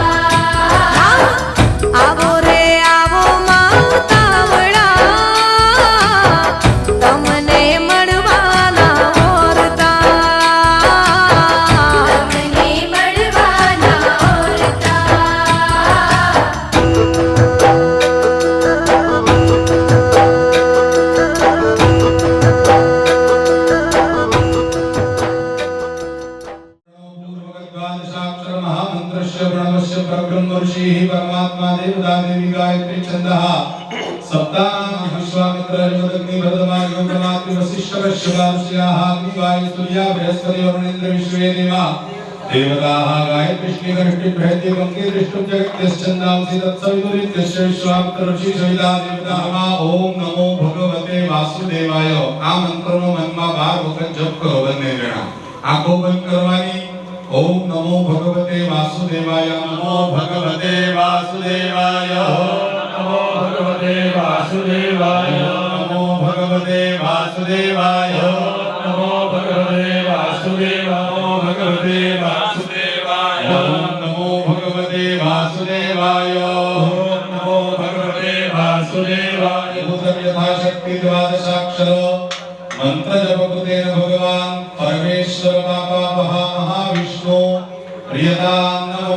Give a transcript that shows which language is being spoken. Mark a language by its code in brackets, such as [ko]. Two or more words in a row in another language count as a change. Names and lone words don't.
[gu] હા આવો રે આવો માવતાવડા, તમને મળવાના ઓરતા, તમને મળવાના ઓરતા. [sa] पूर्वगद्वादशाक्षर महामन्त्रस्य प्रणवस्य परब्रह्म ऋषिः परमात्मा देवता देवी गायत्री छन्दः सप्तानां विश्वामित्र अग्नि भरतमा गौतमात्रि वसिष्ठ वैश्यवांस्याः अग्निवायु सूर्या बृहस्पति वरुणेन्द्र विश्वे देवा देवताः गायत्री गणपति बृहति गंगे दृष्टुं जगत्यश्चन्दांसि तत्सवितुरित्यस्य विश्वामित्र ऋषि सविता देवताः ओम नमो भगवते वासुदेवाय. [gu] આ મંત્રનો મનમાં 12 વખત જપ કરો બંને જણા. આંખો બંધ કરવાની. [sa] ओम नमो भगवते वासुदेवाय. नमो भगवते वासुदेवाय. नमो भगवते वासुदेवाय. नमो भगवते वासुदेवाय. नमो भगवते वासुदेवाय. नमो भगवते वासुदेवाय. ઓમ નમો ભગવતે વાસુદેવાય ઓમ નમો ભગવતે વાસુદેવાય ભૂતમ યથાશક્તિ દ્વાદશાક્ષરો મંત્ર જપ કૃતેન ભગવાન પરમેશ્વર પાપાપહા મહાવિષ્ણુ પ્રિયતામ નમઃ.